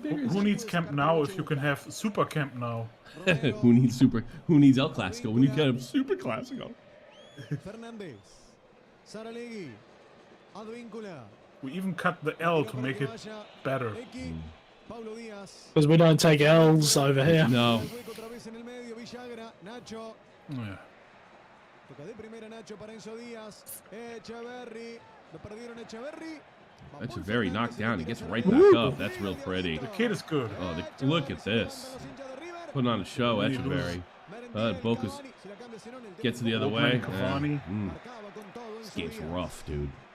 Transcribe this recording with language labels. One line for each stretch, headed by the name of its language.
English: Who needs Camp Nou if you can have Super Camp Now? Who needs El Clasico when you can have Superclásico?
Spanish: Fernández. Saralegui. Advíncula.
English: We even cut the L to make it better.
Spanish: Pablo Díaz.
English: Because we don't take L's over here. No.
Spanish: Otra vez en el medio, Villagra, Nacho.
English: Yeah.
Spanish: Toca de primera Nacho para Enzo Díaz. Echeverry. Lo perdieron Echeverry.
English: Echeverry knocked down. He gets right back up. That's real pretty. The kid is good. Oh, look at this. Putting on a show, Echeverry. BOCA gets it the other way.
Spanish: Cavani.
English: This game's rough, dude.